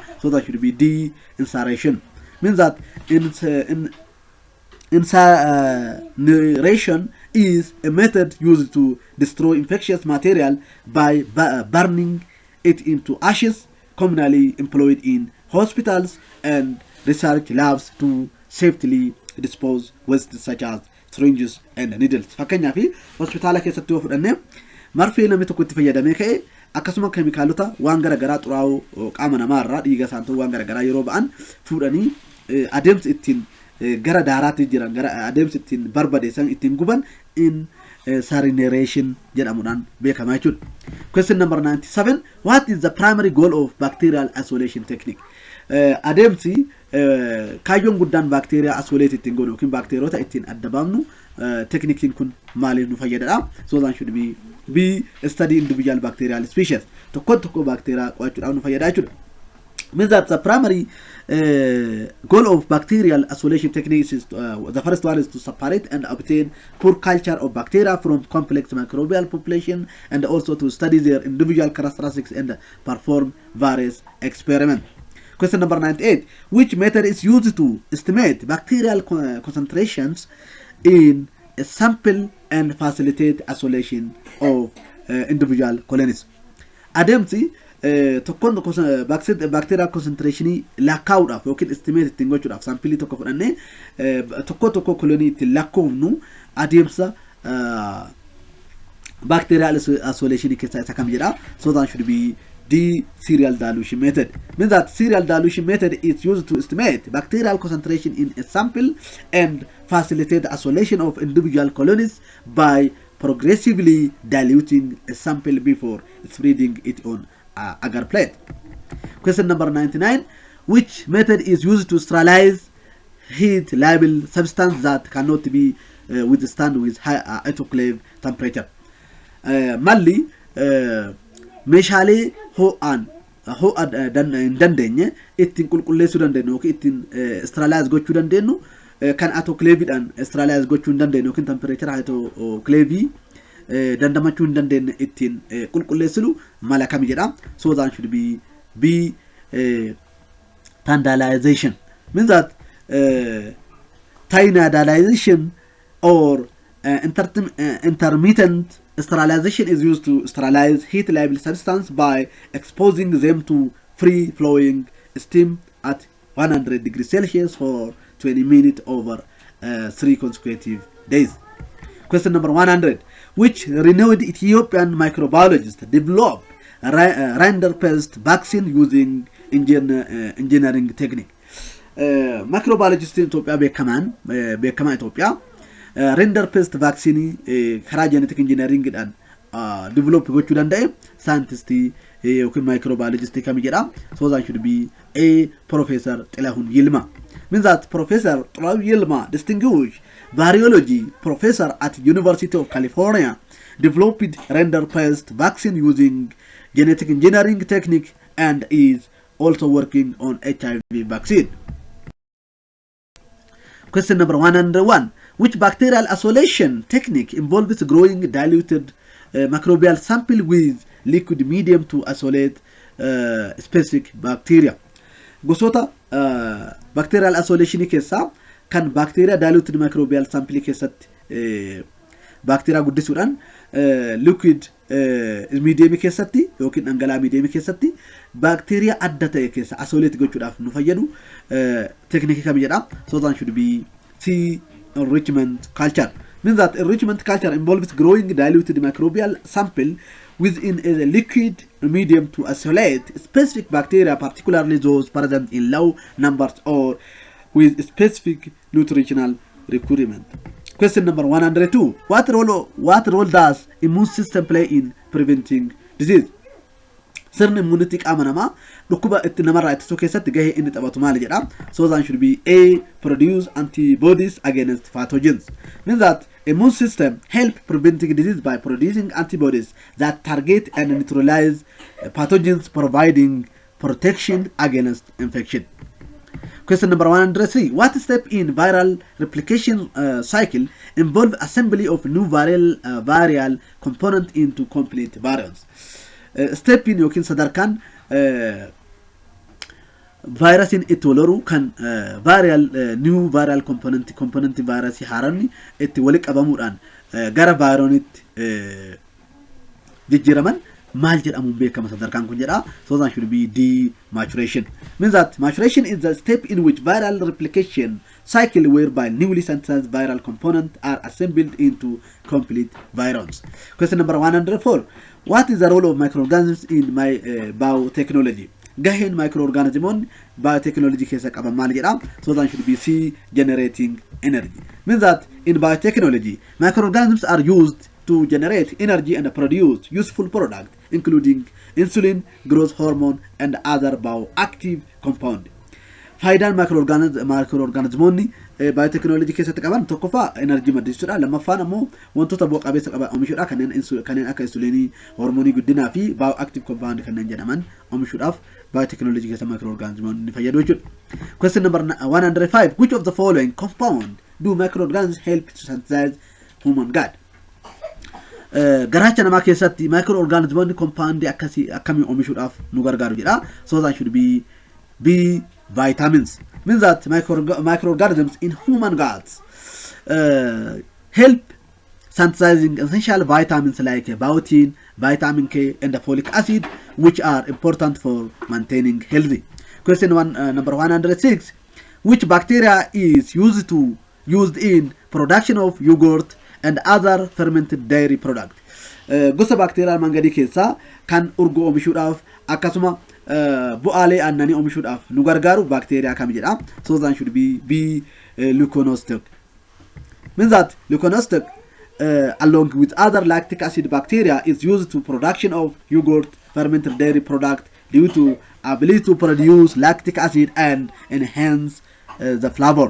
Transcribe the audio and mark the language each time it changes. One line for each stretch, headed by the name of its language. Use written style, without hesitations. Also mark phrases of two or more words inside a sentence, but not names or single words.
English: So that should be D, incineration. Means that incineration is a method used to destroy infectious material by burning it into ashes, commonly employed in hospitals and research labs to safely dispose waste such as syringes and needles.
Oromo: Fakkeenyaaf hospitaala keessatti yoo fudhanne marfee namni tokko itti fayyadamee ka'e akkasuma keemikaalota waan garagaraa xuraa'oo qaama namaarraa dhiiga isaanii waan garagaraa yeroo ba'an fuudhanii adeemsa ittiin gara daaraatti jiran gara adeemsa ittiin barbadeessan ittiin guban in sarination jedhamuudhaan beekama jechuudha.
English: Question number 97. What is the primary goal of bacterial isolation technique?
Oromo: Adeemsi kaayyoon guddaan
English: bacteria isolate
Oromo: ittiin godhu yookiin bacteriota ittiin adda baafnu technique kun maaliif nu fayyadadha?
English: So that should be study individual bacterial species.
Oromo: Tokko bacteria qo'achuudhaaf nu fayyada jechuudha.
English: Means that the primary goal of bacterial isolation techniques is the first one is to separate and obtain poor culture of bacteria from complex microbial population, and also to study their individual characteristics and perform various experiments. Question number 98. Which method is used to estimate bacterial concentrations in a sample and facilitate isolation of individual colonies?
Oromo: Adeemsi tokkoon
English: bacteria concentration
Oromo: lakkaa'uudhaaf yookiin estimate ittiin gochuudhaaf saampilii tokko fudhannee tokko kolonii ittiin lakkoofnu adeemsa
English: bacterial isolation
Oromo: keessaa isa kam jedha.
English: So that should be the serial dilution method. Means that serial dilution method is used to estimate bacterial concentration in a sample and facilitate the isolation of individual colonies by progressively diluting a sample before spreading it on agar plate. Question number 99. Which method is used to sterilize heat labile substance that cannot be withstand with high autoclave temperature?
Oromo: Malli meeshaalee ho'aan hin dandeenye ittiin qulqulleessuu dandeenyu yookiin ittiin sterilize gochuu dandeenyu kan autoclaveedhaan sterilize gochuu hin dandeenyu yookiin
English: temperature autoclave
Oromo: dandamachuu hin dandeenye ittiin qulqulleessinu mala kam jedha.
English: So that should be tandalization. Means that tynadalization or intermittent sterilization is used to sterilize heat labile substance by exposing them to free flowing steam at 100 degrees Celsius for 20 minutes over 3 consecutive days. Question number 100. Which renowned Ethiopian microbiologist developed rinderpest vaccine using engineering technique? Microbiologist in Ethiopia
Oromo: beekama
English: Ethiopia rinderpest vaccine
Oromo: karaa
English: genetic engineering
Oromo: dhaan develop gochuu danda'e scientist yookiin microbiologist kam jedha.
English: So that should be a Professor Xilahun Yilma. Means that Professor Xilahun Yilma, distinguished virology professor at University of California, developed rinderpest vaccine using genetic engineering technique and is also working on HIV vaccine. Question number 101. Which bacterial isolation technique involves growing diluted microbial sample with liquid medium to isolate specific bacteria?
Oromo: Gosoota
English: bacterial isolation
Oromo: keessaa kan
English: bacteria diluted microbial sample
Oromo: keessatti bacteria guddisuudhaan
English: liquid medium
Oromo: keessatti yookiin dhangala'aa medium keessatti bacteria adda ta'e keessa isolate gochuudhaaf nu fayyadu technique kam jedha.
English: So that should be C. Enrichment culture. Means that enrichment culture involves growing diluted microbial sample within a liquid medium to isolate specific bacteria, particularly those present in low numbers or with specific nutritional requirement. Question number 102. What role does immune system play in preventing disease?
Oromo: Sirni immunity qaama namaa dhukkuba itti namarraa ittisuu keessatti gahee inni taphatu maali jedha.
English: So that should be A. Produce antibodies against pathogens. Means that immune system help preventing disease by producing antibodies that target and neutralize pathogens, providing protection against infection. Question number 103. What step in viral replication cycle involve assembly of new viral component into complete virions? Step in
Oromo: yookiin sadarkaan virusin itti waloru kan
English: new viral component
Oromo: virus haarani itti wali qabamuudhaan gara vironitti jijjiiraman maal jedhamuun beekama sadarkaan kun jedha.
English: So that should be D. Maturation. Means that maturation is the step in which viral replication cycle whereby newly synthesized viral components are assembled into complete virions. Question number 104. What is the role of microorganisms in biotechnology?
Oromo: Gaheen
English: microorganisms biotechnology
Oromo: keessa qaban maal jedha.
English: So that should be C. Generating energy. Means that in biotechnology microorganisms are used to generate energy and produce useful products, including insulin, growth hormone, and other bioactive compounds.
Oromo: Faayidaan microorganismoonni biotechnology keessatti qaban tokkoffaa energy maddisiisuudha. Lammaffaan ammoo wantoota bu'a qabeessa qaban oomishuudha kanneen akka insulinii, hormoonii guddinaa fi
English: bioactive compound
Oromo: kanneen jedhaman oomishuudhaaf biotechnology keessa microorganismoonni fayyadu jechuudha.
English: Question number 105. Which of the following compound do microorganisms help to synthesize human gut?
Oromo: Garaacha namaa keessatti microorganismoonni compound akkamii oomishuudhaaf nu gargaaru jedha.
English: So that should be B. Vitamins. Means that microorganisms in human guts help synthesizing essential vitamins like biotin, vitamin K, and the folic acid, which are important for maintaining healthy. Question number 106. Which bacteria is used in production of yogurt and other fermented dairy products?
Oromo: Gosa bacterial mangadi keessa kan urgo oomishuudhaaf akkasuma bu'aalee aannanii oomishuudhaaf nu gargaaru bacteria kam jedha.
English: So that should be B. Leuconostoc. Means that Leuconostoc along with other lactic acid bacteria is used to production of yogurt, fermented dairy product due to ability to produce lactic acid and enhance the flavor.